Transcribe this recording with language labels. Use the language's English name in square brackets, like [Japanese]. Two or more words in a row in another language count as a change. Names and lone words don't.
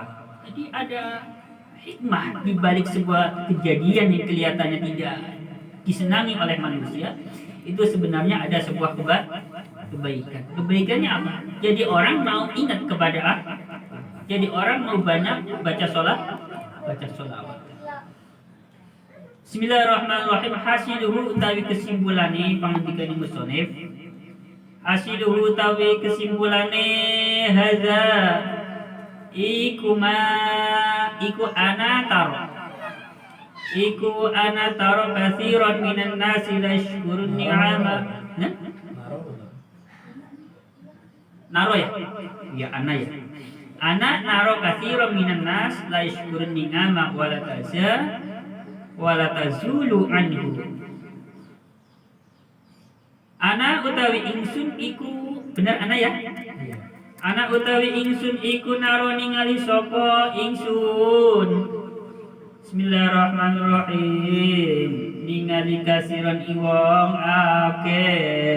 [Indonesian] Jadi ada hikmah di balik sebuah kejadian yang kelihatannya tidak disenangi oleh manusia. Itu sebenarnya ada sebuah kebaikan. Kebaikannya apa? Jadi orang mau ingat kepada Allah. Jadi orang mau banyak baca sholawat. [Javanese] Bismillahirrahmanirrahim. Hasiluhu utawi kesimpulannya pangandikan musonef. Hasiluhu utawi kesimpulannya hadza iku [Arabic] أنا ترى كثيرا من الناس لا يشكرون نعما. [Javanese] Naro ya? Ya ana ya. [Arabic] أنا نرى كثيرا من الناس لا يشكرون نعما ولا تزول عنه. [Javanese] Ana utawi ingsun iku, bener ana ya? Ana utawi ingsun iku naro ningali sapa ingsun. Bismillahirrahmanirrahim. Ningali kasiron iwong akeh.